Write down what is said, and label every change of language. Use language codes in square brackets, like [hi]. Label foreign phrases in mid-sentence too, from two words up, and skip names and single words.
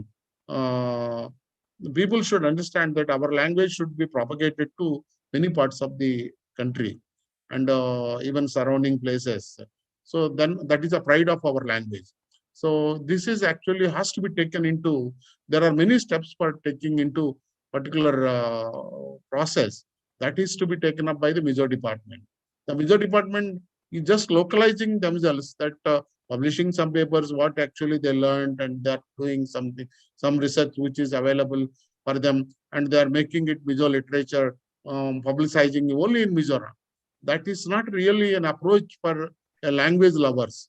[en] People should understand that our language should be propagated to many parts of the country, and even surrounding places. So then that is a pride of our language. So this is actually has to be taken into, there are many steps for taking into particular process that is to be taken up by the Mizo department. The Mizo department is just localizing themselves, that publishing some papers, what actually they learned, and they're doing something, some research which is available for them, and they are making it Mizo literature, publicizing only in Mizoram. That is not really an approach for a language lovers.